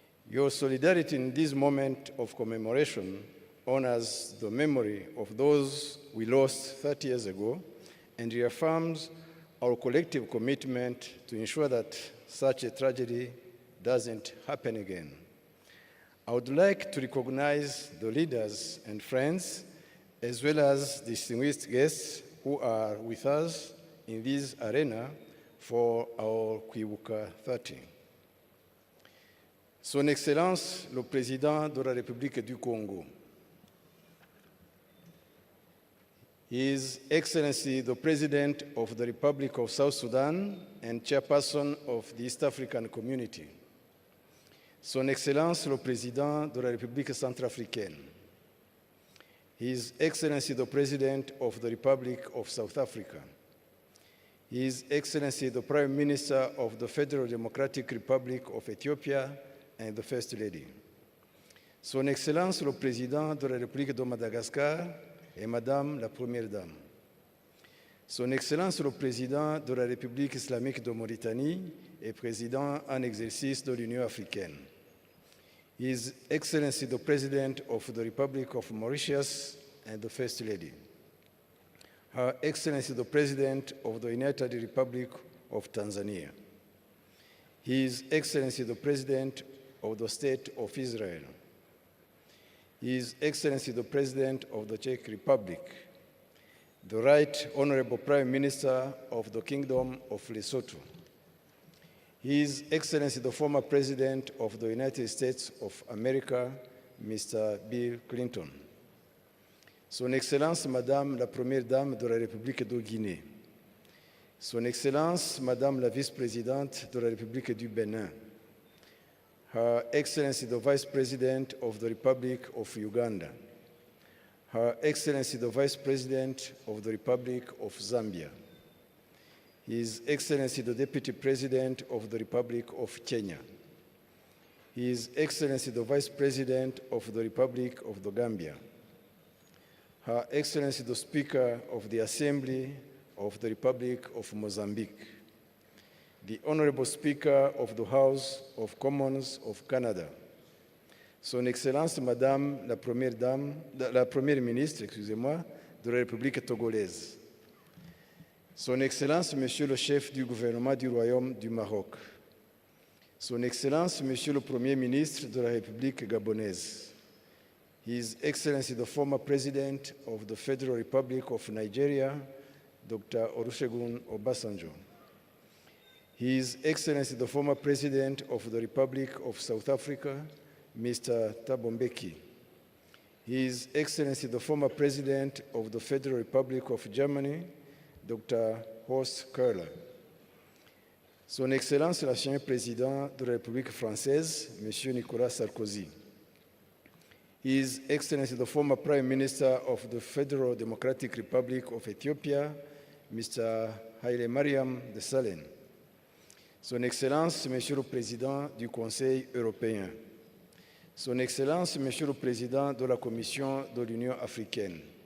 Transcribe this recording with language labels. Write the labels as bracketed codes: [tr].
[en] Your solidarity in this moment of commemoration honors the memory of those we lost 30 years ago and reaffirms our collective commitment to ensure that such a tragedy doesn't happen again. I would like to recognize the leaders and friends, as well as distinguished guests who are with us in this arena for our Kwibuka 30. [fr] Son Excellence, le Président de la République du Congo. [en] His Excellency, the President of the Republic of South Sudan and Chairperson of the East African Community. [fr] Son Excellence, le Président de la République centrafricaine. [en] His Excellency, the President of the Republic of South Africa. His Excellency, the Prime Minister of the Federal Democratic Republic of Ethiopia and the First Lady. [fr] Son Excellence, le Président de la République de Madagascar et Madame la Première Dame. Son Excellence, le Président de la République islamique de Mauritanie et Président en exercice de l'Union africaine. [en] His Excellency, the President of the Republic of Mauritius and the First Lady. Her Excellency, the President of the United Republic of Tanzania. His Excellency, the President of the State of Israel. His Excellency, the President of the Czech Republic. The Right Honorable Prime Minister of the Kingdom of Lesotho. His Excellency, the former President of the United States of America, Mr. Bill Clinton. [fr] Son Excellence, Madame la Première Dame de la République de Guinée. Son Excellence, Madame la Vice-Présidente de la République du Bénin. [en] Her Excellency, the Vice President of the Republic of Uganda. Her Excellency, the Vice President of the Republic of Zambia. His Excellency, the Deputy President of the Republic of Kenya. His Excellency, the Vice President of the Republic of the Gambia. Her Excellency, the Speaker of the Assembly of the Republic of Mozambique. The Honorable Speaker of the House of Commons of Canada. [fr] Son Excellence, Madame la Première Ministre, excusez-moi, de la République togolaise. Son Excellence, Monsieur le Chef du gouvernement du Royaume du Maroc. Son Excellence, Monsieur le Premier ministre de la République gabonaise. [en] His Excellency, the former President of the Federal Republic of Nigeria, Dr. Olusegun Obasanjo. His Excellency, the former President of the Republic of South Africa, Mr. Thabo Mbeki. His Excellency, the former President of the Federal Republic of Germany, Dr. Horst Köhler. [fr] Son Excellence, l'ancien président de la République française, Monsieur Nicolas Sarkozy. [en] His Excellency, the former Prime Minister of the Federal Democratic Republic of Ethiopia, Mr. Haile Mariam Desalegn. [fr] Son Excellence, Monsieur le Président du Conseil européen. Son Excellence, Monsieur le Président de la Commission de l'Union africaine.